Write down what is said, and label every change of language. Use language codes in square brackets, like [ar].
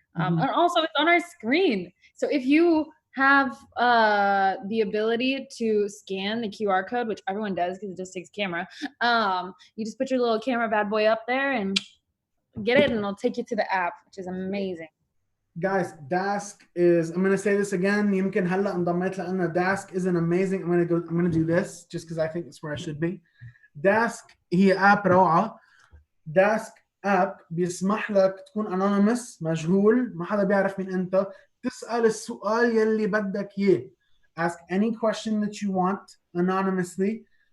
[en] And also it's on our screen. So if you have the ability to scan the QR code, which everyone does because it just takes camera, you just put your little camera bad boy up there and get it, and it'll take you to the app, which is amazing. Guys, Dask is, I'm going to say this again, [ar] يمكن هلا انضميت لأنه [en] Dask is an amazing, I'm going to do this just because I think it's where I should be. [ar] Dask هي app روعة. Dask app بيسمح لك تكون anonymous، مجهول، ما حدا بيعرف مين أنت، تسأل السؤال يلي بدك إياه. [en] Ask any question that you want anonymously.